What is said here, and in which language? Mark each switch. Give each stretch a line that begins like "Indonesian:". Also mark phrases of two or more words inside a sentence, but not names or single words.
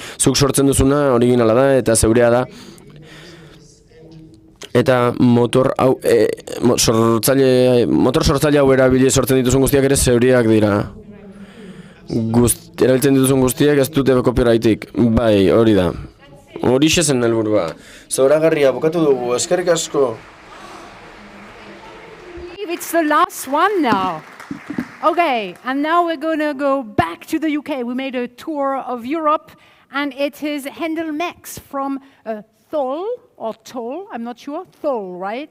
Basque: Zuk sortzen duzuna originala da eta zeurea da. Eta motor sortzaile hau erabili sortzen dituzun guztiak ere zeuriak dira. Erabiltzen dituzun guztiak ez dute copyrightik. Bai, hori da. Horixe zen helburua. Zoragarria, bukatu dugu, eskerrik asko.
English: It's the last one now. Okay, and now we're going to go back to the UK. We made a tour of Europe, and it is Handel Max from Thol, or Toll, I'm not sure, Thol, right?